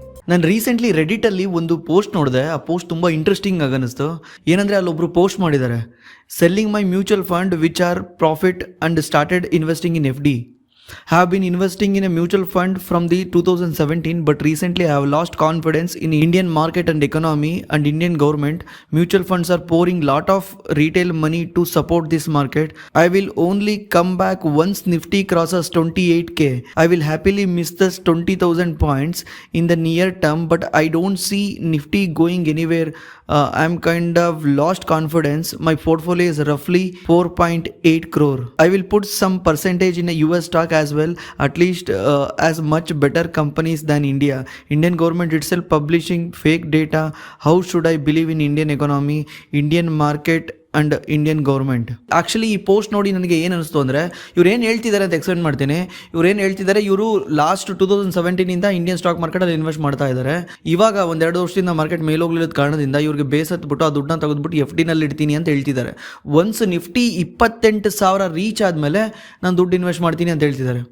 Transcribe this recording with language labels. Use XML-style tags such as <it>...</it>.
<kn>ನಾನು ರೀಸೆಂಟ್ಲಿ ರೆಡಿಟಲ್ಲಿ ಒಂದು ಪೋಸ್ಟ್ ನೋಡಿದೆ. ಆ ಪೋಸ್ಟ್ ತುಂಬ ಇಂಟ್ರೆಸ್ಟಿಂಗ್ ಆಗಿ ಅನ್ನಿಸ್ತು. ಏನಂದರೆ ಅಲ್ಲೊಬ್ಬರು ಪೋಸ್ಟ್ ಮಾಡಿದ್ದಾರೆ,</kn> <en>Selling my mutual fund which are profit and started investing in FD. Have been investing in a mutual fund from the 2017, but recently I have lost confidence in Indian market and economy and Indian government. Mutual funds are pouring lot of retail money to support this market. I will only come back once Nifty crosses 28k. I will happily miss this 20,000 points in the near term, but I don't see Nifty going anywhere. I'm kind of lost confidence. My portfolio is roughly 4.8 crore. I will put some percentage in a US stock as well, at least as much better companies than India. Indian government itself publishing fake data. How should I believe in Indian economy, Indian market and Indian government?</en> <kn>Actually ಈ post ನೋಡಿ ನನಗೆ ಏನು ಅನಿಸ್ತು ಅಂದರೆ, ಇವ್ರು ಏನು ಹೇಳ್ತಿದ್ದಾರೆ ಅಂತ ಎಕ್ಸ್ಪ್ಲೇನ್ ಮಾಡ್ತೀನಿ. ಇವ್ರು ಏನು ಹೇಳ್ತಿದ್ದಾರೆ, ಇವರು ಲಾಸ್ಟ್ 2017 ಇಂಡಿಯನ್ ಸ್ಟಾಕ್ ಮಾರ್ಕೆಟಲ್ಲಿ ಇನ್ವೆಸ್ಟ್ ಮಾಡ್ತಾ ಇದ್ದಾರೆ. ಇವಾಗ 1-2 ವರ್ಷದಿಂದ ಮಾರ್ಕೆಟ್ ಮೇಲೋಗ್ಲಿರೋದು ಕಾರಣದಿಂದ ಇವ್ರಿಗೆ ಬೇಸತ್ಬಿಟ್ಟು ಆ ದುಡ್ಡನ್ನ ತೆಗೆದ್ಬಿಟ್ಟು FD ನಲ್ಲಿ ಇಡ್ತೀನಿ ಅಂತ ಹೇಳ್ತಿದ್ದಾರೆ. ಒನ್ಸ್ ನಿಫ್ಟಿ 28,000 ರೀಚ್ ಆದಮೇಲೆ ನಾನು ದುಡ್ಡು ಇನ್ವೆಸ್ಟ್ ಮಾಡ್ತೀನಿ ಅಂತ ಹೇಳ್ತಿದ್ದಾರೆ.</kn>